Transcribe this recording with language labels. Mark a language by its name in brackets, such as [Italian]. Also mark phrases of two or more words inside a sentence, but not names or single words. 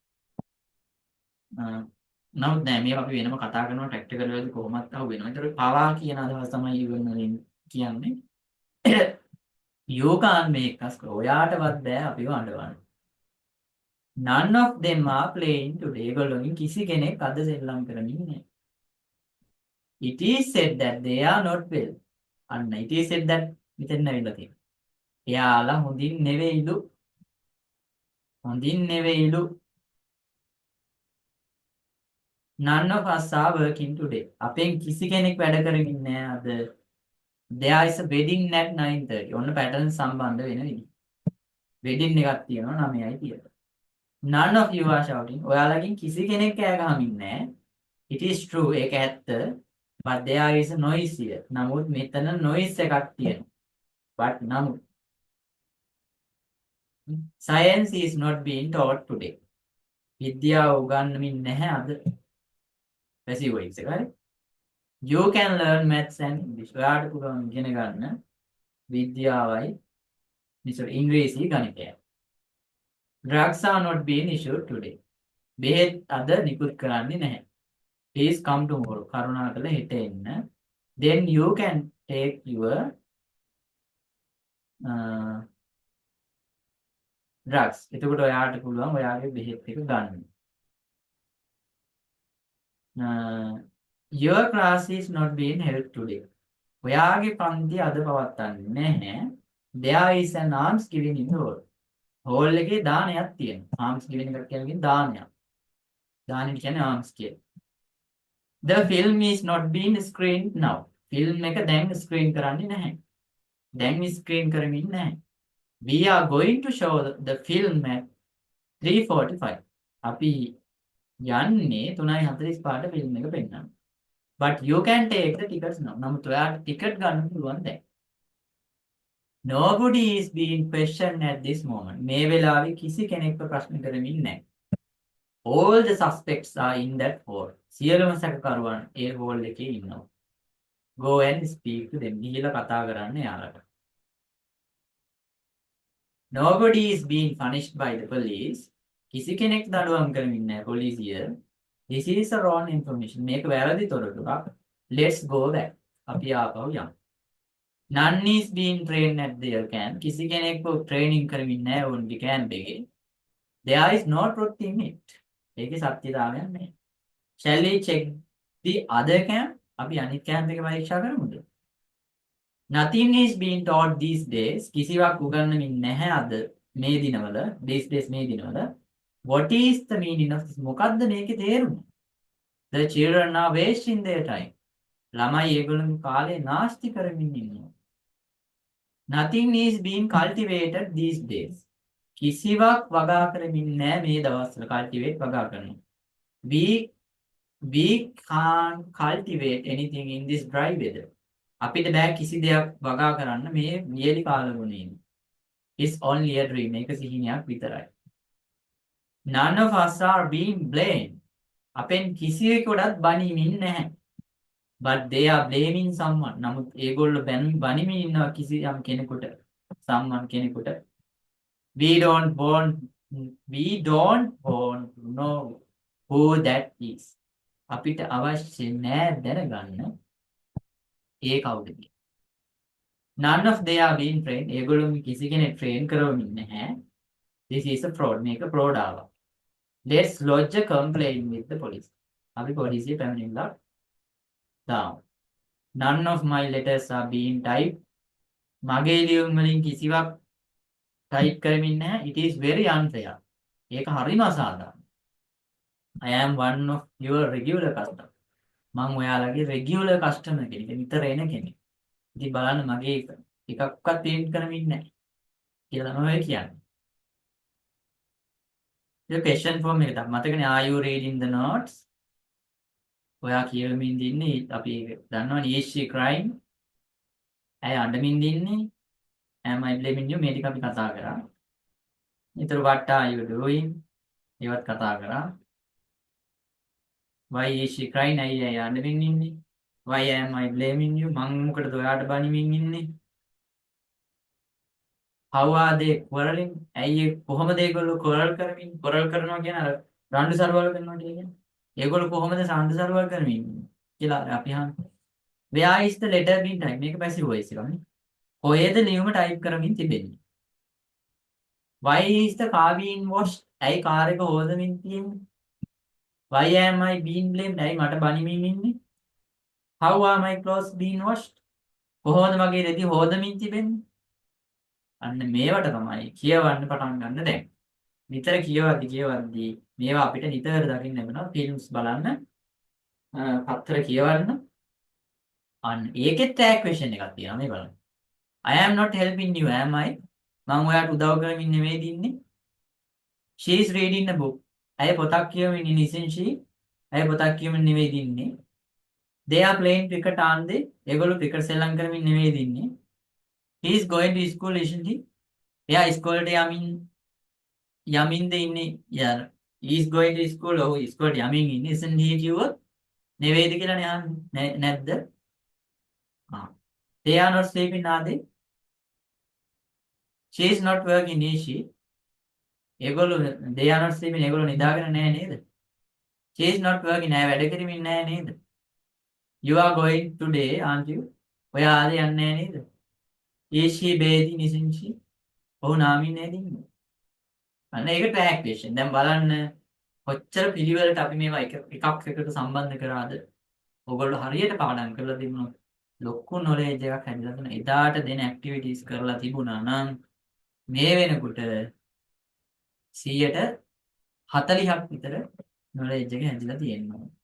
[Sinhala] නමුත් නෑ මේවා අපි වෙනම කතා කරනවා ටැක්ටිකල් වලදී කොහොමත් අහු වෙනවා. ඒතර පවා කියන අදහස තමයි even වලින් කියන්නේ. [English] You can't make us cry. [Sinhala] ඔයාටවත් බෑ අපිව අඬවන්න. [English] None of them are playing today. [Sinhala] ඒගොල්ලෝගෙන් කිසි කෙනෙක් අද සෙල්ලම් කරමින් නැහැ. [English] It is said that they are not well. [Sinhala] අන්න [English] it is said that [Sinhala] මෙතන ඇවිල්ලා තියෙනවා. එයාලා හොඳින් නෙවෙයිලු. හොඳින් නෙවෙයිලු. [English] None of us are working today. [Sinhala] අපෙන් කිසි කෙනෙක් වැඩ කරමින් නැහැ අද. [English] There is a wedding at 9:30. [Sinhala] ඔන්න පැටර්න් සම්බන්ධ වෙන විදිහ. wedding එකක් තියෙනවා 9යි කියලා. [English] None of you are shouting. [Sinhala] ඔයාලගෙන් කිසි කෙනෙක් කෑ ගහමින් නැහැ. [English] It is true. [Sinhala] ඒක ඇත්ත. [English] But there is a noise here. [Sinhala] නමුත් මෙතන noise එකක් තියෙනවා. [English] But නමුත් science is not being taught today. [Sinhala] විද්‍යාව උගන්වමින් නැහැ අද. [English] passive voice [Sinhala] එක හරි. [English] You can learn maths and English. [Sinhala] ඔයාට පුළුවන් ඉගෙන ගන්න විද්‍යාවයි ඉංග්‍රීසි ගණිතයයි. [English] Drugs are not being issued today. [Sinhala] බෙහෙත් අද නිකුත් කරන්නේ නැහැ. [English] Please come tomorrow. [Sinhala] කරුණාකරලා හෙට එන්න. [English] Then you can take your drugs. [Sinhala] එතකොට ඔයාට පුළුවන් ඔයාගේ බෙහෙත් එක ගන්න. [English] Your class is not being held today. [Sinhala] ඔයාගේ පන්ති අද පවත්වන්නේ නැහැ. [English] There is an alms giving in the hall. [Sinhala] හෝල් එකේ දානයක් තියෙනවා. [English] alms giving [Sinhala] එකක් කියන්නේ දානයක්. දානෙට කියන්නේ ආම්ස් කියලා. [English] The film is not being screened now. [Sinhala] ෆිල්ම් එක දැන් ස්ක්‍රීන් කරන්නේ නැහැ. දැන් ස්ක්‍රීන් කරමින් නැහැ. [English] We are going to show the film at 3:45. [Sinhala] අපි යන්නේ 3:45ට ෆිල්ම් එක පෙන්නන්න. [English] But you can take the tickets now. [Sinhala] නමුත් ඔයාට ටිකට් ගන්න පුළුවන් දැන්. [English] Nobody is being questioned at this moment. [Sinhala] මේ වෙලාවේ කිසි කෙනෙක්ව ප්‍රශ්න කරමින් නැහැ. [English] All the suspects are in that hall. [Sinhala] සියලුම සැකකරුවන් ඒ hall එකේ ඉන්නවා. [English] Go and speak to them. [Sinhala] ගිහිල්ලා කතා කරන්න යාළුවට. [English] Nobody is being punished by the police. [Sinhala] කිසි කෙනෙක් දඬුවම් කරමින් නැහැ පොලිසිය. [English] This is a wrong information. [Sinhala] මේක වැරදි තොරතුරක්. [English] Let's go back. [Sinhala] අපි ආපහු යමු. [English] None is being trained at their camp. [Sinhala] කිසි කෙනෙක්ව ට්‍රේනින් කරමින් නැහැ ඔවුන්ගේ කැම්ප් එකේ. [English] There is no truth in it. [Sinhala] ඒකේ සත්‍යතාවයක් නැහැ. [English] Shall we check the other camp? [Sinhala] අපි අනිත් කැම්ප් එක පරීක්ෂා කරමුද? [English] Nothing is being taught these days. [Sinhala] කිසිවක් උගන්වමින් නැහැ අද මේ දිනවල. [English] These days [Sinhala] මේ දිනවල. [English] What is the meaning of this? [Sinhala] මොකද්ද මේකේ තේරුම? [English] The children are wasting their time. [Sinhala] ළමයි ඒගොල්ලන්ගේ කාලේ නාස්ති කරමින් ඉන්නවා. [English] Nothing is being cultivated these days. [Sinhala] කිසිවක් වගා කරමින් නැහැ මේ දවස්වල. cultivate වගා කරනවා. [English] We can't cultivate anything in this dry weather. [Sinhala] අපිට බෑ කිසි දෙයක් වගා කරන්න මේ වියලි කාලගුණයෙන්. [English] It's only a dream. [Sinhala] මේක සිහිනයක් විතරයි. [English] None of us are being blamed. [Sinhala] අපෙන් කිසිවෙකුටත් බනිමින් නැහැ. [English] but they are blaming someone. [Sinhala] නමුත් ඒගොල්ලෝ බනිමින් ඉන්නවා කිසියම් කෙනෙකුට. someone කෙනෙකුට. [English] we don't want to know who that is. [Sinhala] අපිට අවශ්‍ය නෑ දැනගන්න ඒ කවුද කියලා. [English] none of they are being trained. [Sinhala] ඒගොල්ලෝ කිසි කෙනෙක් train කරවමින් නැහැ. [English] this is a fraud. [Sinhala] මේක fraud ආවා. [English] let's lodge a complaint with the police. [Sinhala] අපි පොලිසිය පැමිණිලා දාමු. [English] none of my letters are being typed. [Sinhala] මගේ ලියුම් වලින් කිසිවක් type කරමින් නැහැ. [English] it is very unfair. [Sinhala] ඒක හරිම අසාධාරණයි. [English] I am one of your regular customer. [Sinhala] මම ඔයාලගේ [English] regular customer [Sinhala] කෙනෙක්. නිතර එන කෙනෙක්. ඉතින් බලන්න මගේ එකක්වත් print කරමින් නැහැ. කියලා තමයි කියන්නේ. [English] The question form [Sinhala] එක තමයි මතකනේ [English] are you reading the notes? [Sinhala] ඔයා කියවමින් ඉන්නේ අපි දන්නවනේ [English] is she crying? [Sinhala] ඇයි අඬමින් ඉන්නේ? [English] am I blaming you? [Sinhala] මේ ටික අපි කතා කරා. [English] ඊතර what are you doing? [Sinhala] ඒවත් කතා කරා. [English] why is she crying? [Sinhala] ඇයි අඬමින් ඉන්නේ? [English] why am I blaming you? [Sinhala] මං මොකටද ඔයාට බනිමින් ඉන්නේ? [English] how are they quarreling? [Sinhala] ඇයි කොහොමද ඒගොල්ලෝ quarrel කරනවා කියන අර රණ්ඩු සරුවල් කරනවා කියන්නේ? ඒගොල්ලෝ කොහොමද රණ්ඩු සරුවල් කරමින් ඉන්නේ කියලා අපි අහන්නේ. [English] where is the letter being typed? [Sinhala] මේක [English] passive voice [Sinhala] එකනේ. කොහෙද ලියුම type කරමින් තිබෙන්නේ? [English] why is the car being washed? [Sinhala] ඇයි කාර් එක හොදමින් තියෙන්නේ? [English] why am I being blamed? [Sinhala] ඇයි මට බනිමින් ඉන්නේ? [English] how are my clothes being washed? [Sinhala] කොහොමද මගේ රෙදි හොදමින් තිබෙන්නේ? අන්න මේවට තමයි කියවන්න පටන් ගන්න දැන්. නිතර කියවද්දි මේවා අපිට නිතර දකින්න ලැබෙනවා. ෆිල්ම්ස් බලන්න, පත්තර කියවන්න. අන්න ඒකෙත් [English] tag question [Sinhala] එකක් තියෙනවා මේ බලන්න. [English] I am not helping you, am I? [Sinhala] මම ඔයාට උදව් කරමින් නෙමෙයි ඉන්නේ. [English] She is reading a book. [Sinhala] ඇය පොතක් කියවමින් ඉන්නේ. [English] isn't she? [Sinhala] ඇය පොතක් කියවමින් නෙමෙයි ඉන්නේ. [English] They are playing cricket, aren't they? [Sinhala] ඒගොල්ලෝ ක්‍රිකට් සෙල්ලම් කරමින් නෙමෙයි ඉන්නේ. [English] He is going to school, isn't he? [Sinhala] එයා ඉස්කෝලේට යමින්ද ඉන්නේ. [English] he is going to school. [Sinhala] ඔව් ඉස්කෝලේට යමින් ඉන්නේ. [English] isn't he [Sinhala] කිව්වොත් නෙවෙයිද කියලා නේ නැද්ද? [English] they are not sleeping, are they? she is not working, is she? ඒගොල්ලෝ they are not sleeping. [Sinhala] ඒගොල්ලෝ නිදාගෙන නැහැ නේද? [English] she is not working. [Sinhala] ඇය වැඩ කරමින් නැහැ නේද? [English] you are going today, aren't you? [Sinhala] ඔයා ආද යන්නේ නැහැ නේද? [English] is she bathing, isn't she? [Sinhala] ඔහු නාමින් නේද ඉන්නේ? අන්න ඒක [English] tag question. [Sinhala] දැන් බලන්න කොච්චර පිළිවෙලට අපි මේවා එකක් එකට සම්බන්ධ කරාද? ඔයගොල්ලෝ හරියට පාඩම් කරලා තිබුණොත් ලොකු නොලෙජ් එකක් හැදිලා තියෙනවා. එදාට දෙන ඇක්ටිවිටීස් කරලා තිබුණා නම් මේ වෙනකොට 140ක් විතර නොලෙජ් එක හැදිලා තියෙනවා.